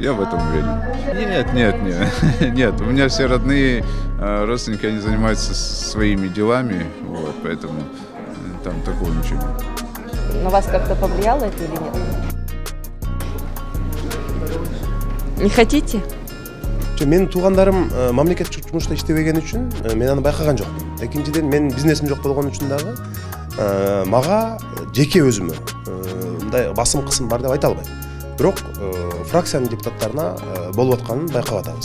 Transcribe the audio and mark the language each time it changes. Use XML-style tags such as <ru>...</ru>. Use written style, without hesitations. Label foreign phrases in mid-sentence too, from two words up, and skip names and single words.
<ru>Я в этом уверен. Нет, у меня все родные родственники, они занимаются своими делами, вот, поэтому там такого ничего нет. На вас как-то повлияло это или нет? Не хотите?</ru> <ky>Менин туугандарым мамлекеттик жумушта иштебеген үчүн мен аны байкаган жокмун. Экинчиден менин бизнесим жок болгон үчүн дагы мага жеке өзүмө мындай басым кысым бар деп айта албайм. Бирок фракциянын депутаттарына болуп атканын байкап атабыз.</ky>